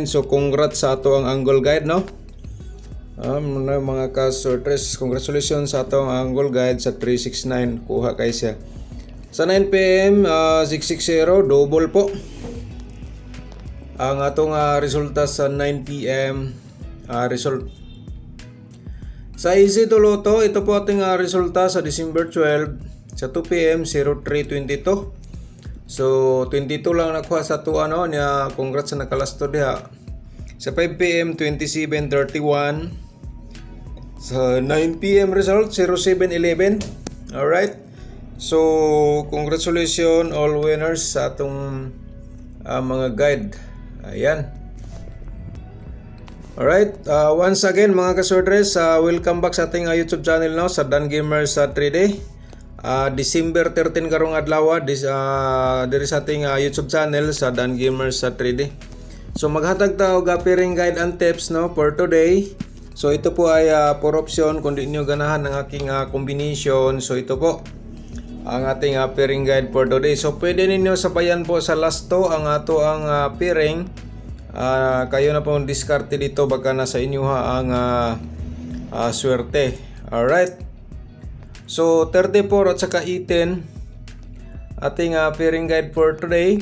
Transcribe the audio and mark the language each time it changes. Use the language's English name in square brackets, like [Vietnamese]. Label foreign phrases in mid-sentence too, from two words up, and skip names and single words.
[Cebuano] So congrats sa ato ang [English] Angle Guide [Cebuano] no. Mga ka-sorties, congratulations sa atong [English] Angle Guide [Cebuano] sa 369, kuha kay siya. Sa 9 PM 660, double po ang atong resulta sa [English] 9 PM result. [Cebuano] Sa Easy to Lotto, ito po ating resulta sa December 12 sa 2 PM 0322. So 22 lang nakuha sa to niya, congrats sa nakalasto diha. Sa 5 PM 2731. Sa 9 PM result 0711. Alright. So, [English] congratulations all winners [Cebuano] sa atong mga guide. Ayan. [Filipino] Alright, once again mga ka-sorters, welcome back sa ating [English] YouTube channel [Filipino] no, sa Dan Gamers 3D. [Cebuano] December 13 karong adlaw diri sa ating [English] YouTube channel [Cebuano] sa Dan Gamers 3D. So maghatag ta og [English] pairing guide and tips [Cebuano] no [English] for today. [Filipino] So ito po ay for option kung di niyo ganahan ng aking combination. So ito po ang ating [English] pairing guide for today. [Cebuano] So pwede ninyo sabayan po sa last to ang ato ang pairing. [Filipino] Kayo na po diskarte dito, baka nasa inyo ang swerte. [English] Alright. [Filipino] So 34 at saka 18 ating [English] pairing guide for today.